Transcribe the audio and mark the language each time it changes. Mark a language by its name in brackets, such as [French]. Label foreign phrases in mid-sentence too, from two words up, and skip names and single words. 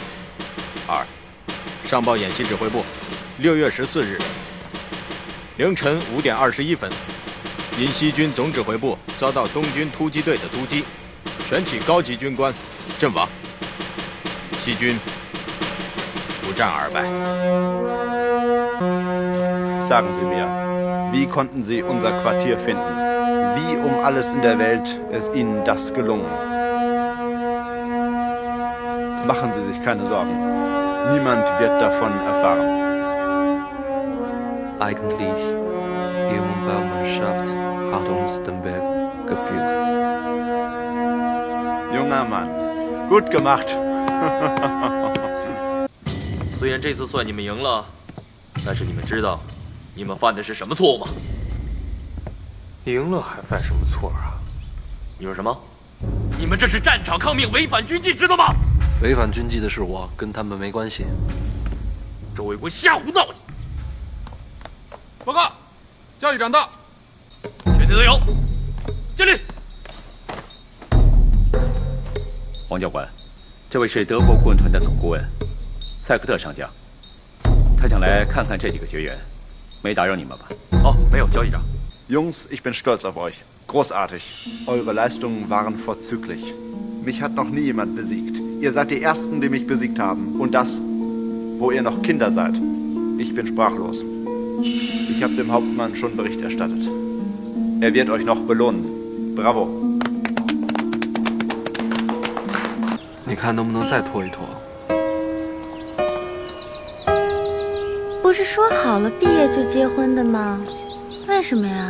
[Chinese] 二，上报演习指挥部，6月14日凌晨5点21分，因西军总指挥部遭到东军突击队的突击，全体高级军官阵亡，西军不战而败。 [German] Sagen Sie mir, wie konnten Sie unser Quartier finden? Wie um alles in der Welt ist Ihnen das gelungen? Machen Sie sich keine Sorgen. Niemand wird davon erfahren. Eigentlich, Ihre Baumannschaft hat uns den Weg geführt. Junger Mann, gut gemacht. [Chinese] 虽然这次算你们赢了，但是你们知道你们犯的是什么错误吗？赢了还犯什么错啊？你说什么？你们这是战场抗命，违反军纪，知道吗？违反军纪的是我，跟他们没关系。周卫国瞎胡闹你！报告，教育长到。全体都有，敬礼。王教官，这位是德国顾问团的总顾问塞克特上将，他想来看看这几个学员，没打扰你们吧？哦，没有，教育长。 [German] Jungs, ich bin stolz auf euch. Großartig. Eure Leistungen waren vorzüglich. Mich hat noch nie jemand besiegt. Ihr seid die Ersten, die mich besiegt haben. Und das, wo ihr noch Kinder seid. Ich bin sprachlos. Ich habe dem Hauptmann schon Bericht erstattet. Er wird euch noch belohnen. Bravo. [Chinese] 你看能不能再拖一拖？不是说好了毕业就结婚的吗？为什么呀？